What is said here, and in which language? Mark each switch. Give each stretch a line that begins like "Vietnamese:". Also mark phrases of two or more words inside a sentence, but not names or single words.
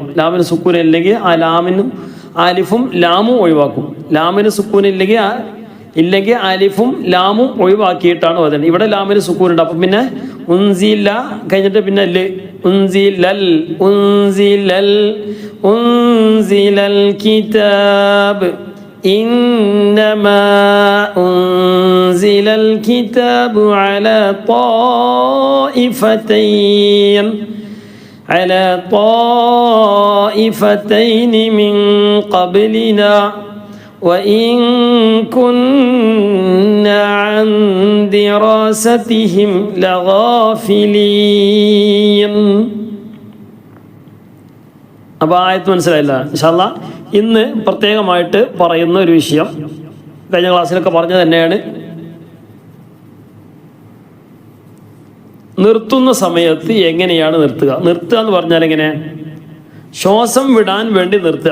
Malayalam: ലാമിന് സുക്കൂൻ ഇല്ലെങ്കിൽ ആ ലാമിനും അലിഫും ലാമും ഒഴിവാക്കും. ലാമിന് സുക്കൂൻ ഇല്ലെങ്കിൽ അലിഫും ലാമും ഒഴിവാക്കിയിട്ടാണ് വരുന്നത്. ഇവിടെ ലാമിന് സുക്കൂൻ ഉണ്ട്. അപ്പം പിന്നെ ഉൻസില കഴിഞ്ഞിട്ട് പിന്നെ
Arabic: أنزل أنزل أنزل الكتاب إنما أنزل الكتاب على طائفتين من قبلنا وإن كنا عن دراستهم لغافلين.
Malayalam: അപ്പോൾ ആയത്ത് മനസ്സിലായില്ല.
Arabic: إن شاء الله
Malayalam: ഇന്ന് പ്രത്യേകമായിട്ട് പറയുന്ന ഒരു വിഷയം കഴിഞ്ഞ ക്ലാസ്സിലൊക്കെ പറഞ്ഞു തന്നെയാണ്. നിർത്തുന്ന സമയത്ത് എങ്ങനെയാണ് നിർത്തുക എന്ന് പറഞ്ഞാൽ എങ്ങനെ, ശ്വാസം വിടാൻ വേണ്ടി നിർത്തുക.